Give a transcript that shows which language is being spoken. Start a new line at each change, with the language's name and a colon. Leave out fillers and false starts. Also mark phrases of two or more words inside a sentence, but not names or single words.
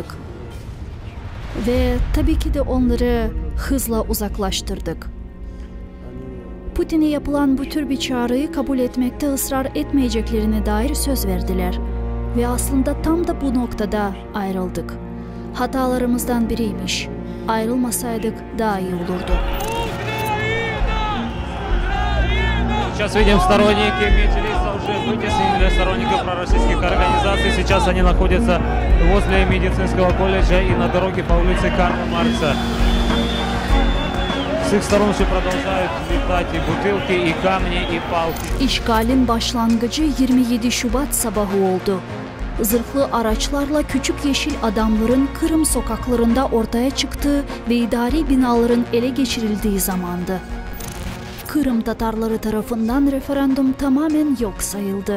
Turkish: Ve tabii ki de onları hızla uzaklaştırdık. Putin'e yapılan bu tür bir çağrıyı kabul etmekte ısrar etmeyeceklerine dair söz verdiler. Ve aslında tam da bu noktada ayrıldık. Hatalarımızdan biriymiş. Ayrılmasaydık daha iyi olurdu.
Russian: Сейчас видим, сторонники Меджлиса уже вытеснили сторонников пророссийских организаций. Сейчас они находятся возле медицинского колледжа и на дороге по улице Карла Маркса. С их сторон все продолжают летать и бутылки, и камни, и палки.
Turkish: İşgalin başlangıcı 27 Şubat sabahı oldu. Zırhlı araçlarla küçük yeşil adamların Kırım sokaklarında ortaya çıktığı ve idari binaların ele geçirildiği zamandı. Kırım Tatarları tarafından referandum tamamen yok sayıldı.